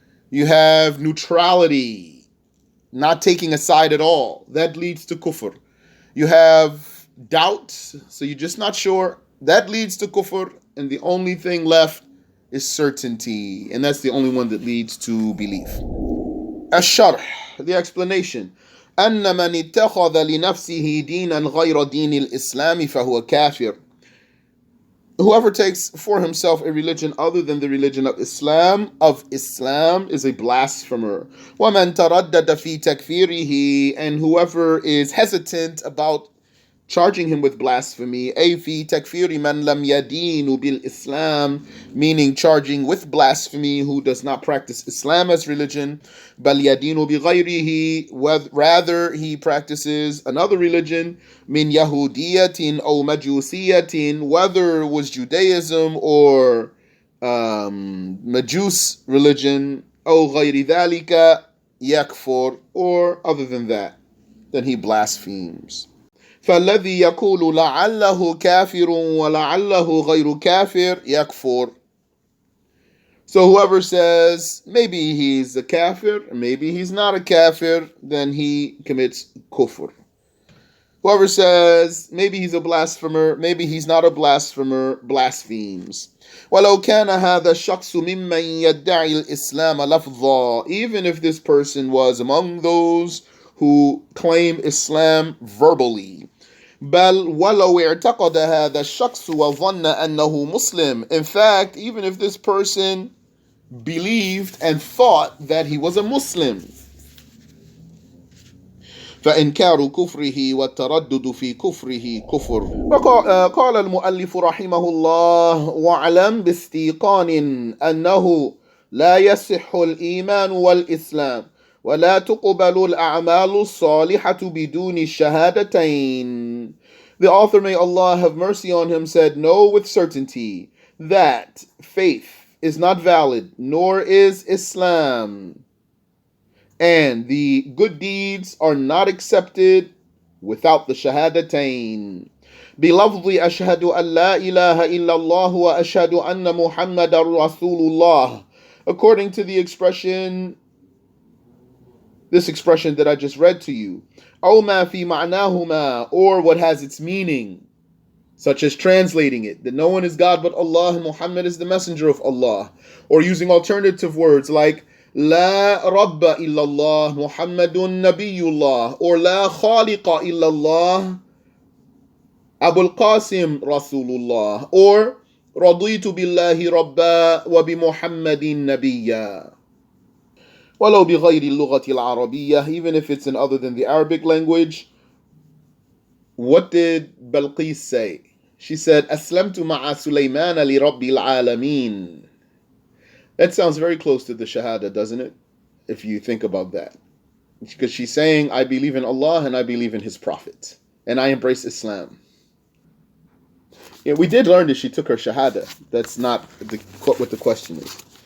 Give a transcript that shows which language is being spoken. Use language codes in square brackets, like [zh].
[en] You have neutrality, not taking a side at all. That leads to kufr. You have doubt, so you're just not sure. That leads to kufr, and the only thing left is certainty, and that's the only one that leads to belief. Ash-SharH, the explanation. [ar] أن من اتخذ لنفسه دينا غير دين الإسلام فهو كافر. [en] Whoever takes for himself a religion other than the religion of Islam is a blasphemer. [ar] وَمَنْ تَرَدَّدَ فِي تَكْفِيرِهِ, [en] and whoever is hesitant about charging him with blasphemy, [ar] أي في تكفير من لم يدين بالإسلام, [en] meaning charging with blasphemy who does not practice Islam as religion, [ar] بل يدين بغيره, [en] rather he practices another religion, [ar] من يهودية أو مجوسية, [en] whether it was Judaism or Majus religion, [ar] أو غير ذلك يكفر, [en] or other than that, then he blasphemes. [ar] فالذي يقول لعله كافر ولعله غير كافر يكفر. [en] So whoever says maybe he's a kafir, maybe he's not a kafir, then he commits kufr. Whoever says maybe he's a blasphemer, maybe he's not a blasphemer, blasphemes. [ar] وَلَوْ كَانَ هَذَا الشَّخْصُ مِمَّنْ يَدَّعِي الْإِسْلَامَ لَفْظًا. [en] Even if this person was among those who claim Islam verbally. [ar] بل ولو اعتقد هذا الشخص وظن أنه مسلم. [en] In fact, even if this person believed and thought that he was a Muslim, [ar] فإنكار كفره والتردد في كفره كفر. قال المؤلف رحمه الله: واعلم باستيقان أنه لا يصح الإيمان والإسلام ولا تقبل الأعمال الصالحة بدون الشهادتين. [en] The author, may Allah have mercy on him, said, know with certainty that faith is not valid, nor is Islam, and the good deeds are not accepted without the Shahadatain. [ar] بلفظ أشهد أن لا إله إلا الله وأشهد أن محمد رسول الله. [en] According to the expression, this expression that I just read to you, [ar] أو ما في معناهما, [en] or what has its meaning, such as translating it, that no one is God but Allah and Muhammad is the messenger of Allah, or using alternative words like [ar] لا رب إلا الله محمد نبي الله, [en] or [ar] لا خالق إلا الله أبو القاسم رسول الله, [en] or [ar] رضيت بالله ربا وبمحمد نبيا. ولو بغير اللغة العربية, [en] even if it's in other than the Arabic language. What did Balqis say? She said, [ar] أسلمت مع سليمان لرب العالمين. [en] That sounds very close to the Shahada, doesn't it? If you think about that. Because she's saying, I believe in Allah and I believe in His Prophet. And I embrace Islam. Yeah, we did learn that she took her Shahada. That's not what the question is.